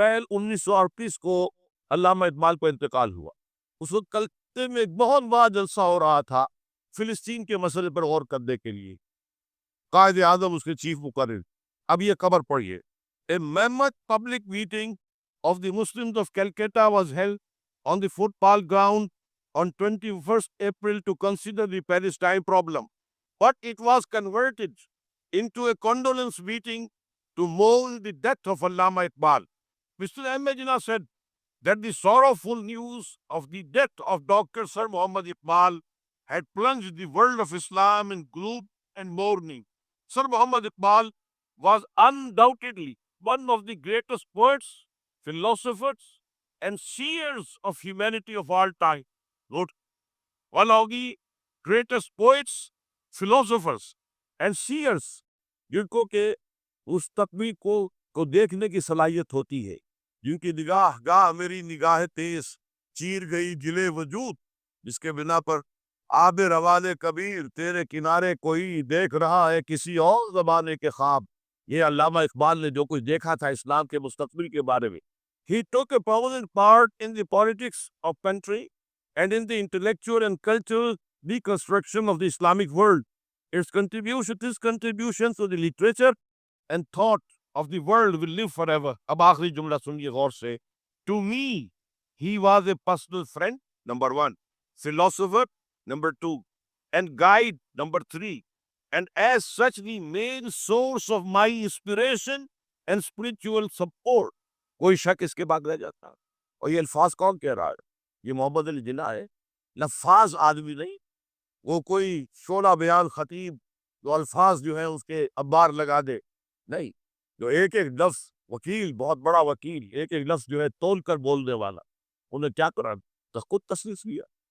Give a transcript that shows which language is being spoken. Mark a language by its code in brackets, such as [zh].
[ur] 1938 کو علامہ اقبال کو انتقال ہوا۔ اس وقت کلکتے میں ایک بہت بڑا جلسہ ہو رہا تھا فلسطین کے مسئلے پر غور کرنے کے لیے، قائد اعظم اس کے چیف مقرر۔ اب یہ خبر پڑھیے، [en] A mammoth public meeting of the Muslims of Calcutta was held on the football ground on 21st April to consider the Palestine problem, but it was converted into a condolence meeting to mourn the death of Allama Iqbal. Mr. Ahmed Jinnah said that the sorrowful news of the death of Dr. Sir Muhammad Iqbal had plunged the world of Islam in gloom and mourning. Sir Muhammad Iqbal was undoubtedly one of the greatest poets, philosophers, and seers of humanity of all time. Note, one of the greatest poets, philosophers, and seers، [ur] جن کو کہ اس تقوی کو دیکھنے کی صلاحیت ہوتی ہے، جن کی نگاہ گاہ میری نگاہ تیز چیر گئی جلے وجود، جس کے بنا پر آب روان کبیر تیرے کنارے کوئی دیکھ رہا ہے کسی اور زمانے کے خواب۔ یہ علامہ اقبال نے جو کچھ دیکھا تھا اسلام کے مستقبل کے بارے میں۔ [en] He took a prominent part in the politics of country and in the intellectual and cultural reconstruction of the Islamic world. His contributions to the literature and thought of the world will live forever. [ur] اب آخری جملہ سنیے غور سے۔ [en] To me, he was a personal friend, number one, philosopher, number two, and guide, number three, and as such the main source of my inspiration and spiritual support. [ur] کوئی شک اس کے بعد رہ جاتا؟ اور یہ الفاظ کون کہہ رہا ہے؟ یہ محمد علی جناح ہے، لفاظ آدمی نہیں، وہ کوئی شعلہ بیان خطیب جو الفاظ جو ہیں اس کے ابار لگا دے، نہیں، جو ایک ایک لفظ، وکیل، بہت بڑا وکیل، ایک ایک لفظ جو ہے تول کر بولنے والا، انہیں کیا کرا تو خود تصنیف کیا۔